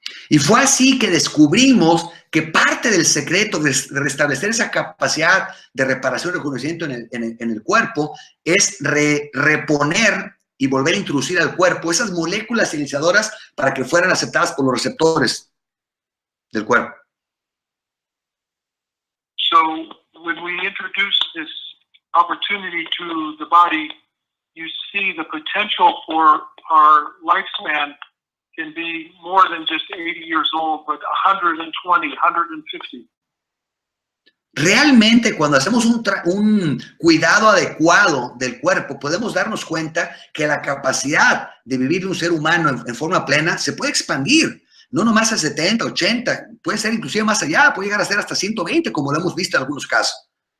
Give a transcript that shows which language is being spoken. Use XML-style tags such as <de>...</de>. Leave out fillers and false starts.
<es>Y fue así que descubrimos que parte del secreto de restablecer esa capacidad de reparación y rejuvenecimiento en el cuerpo es reponer y volver a introducir al cuerpo esas moléculas iniciadoras para que fueran aceptadas por los receptores del cuerpo.</es> <en>So when we introduce this opportunity to the body, you see the potential for our lifespan can be more than just 80 years old, but 120, 150.</en> <es>Realmente, cuando hacemos un cuidado adecuado del cuerpo, podemos darnos cuenta que la capacidad de vivir de un ser humano en forma plena se puede expandir, no nomás a 70, 80, puede ser inclusive más allá, puede llegar a ser hasta 120, como lo hemos visto en algunos casos.</es>